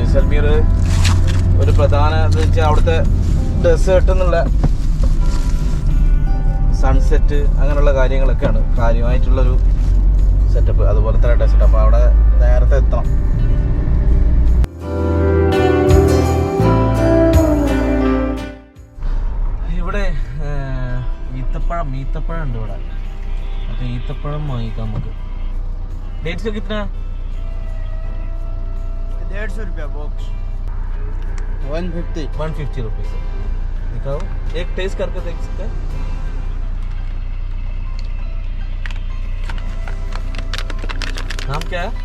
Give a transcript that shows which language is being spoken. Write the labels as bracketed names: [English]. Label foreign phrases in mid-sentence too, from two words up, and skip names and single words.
[Malayalam] ജയ്സൽമീർ ഒരു പ്രധാന എന്ന് വെച്ചാൽ അവിടുത്തെ ഡെസേർട്ട് എന്നുള്ള സൺസെറ്റ് അങ്ങനെയുള്ള കാര്യങ്ങളൊക്കെയാണ് കാര്യമായിട്ടുള്ളൊരു സെറ്റപ്പ്. അതുപോലത്തെ ഡെസേർട്ട്. അപ്പോൾ അവിടെ നേരത്തെ എത്തണം. ഇവിടെ ഈത്തപ്പഴം ഉണ്ട് ഇവിടെ. അപ്പോൾ ഈത്തപ്പഴം വാങ്ങിക്കാം നമുക്ക്. [Hindi] डेट्स का कितना? 150 रुपया बॉक्स. [English] 150 rupees. [Hindi] दिखाओ, एक टेस्ट करके देख सकते हैं. नाम क्या है?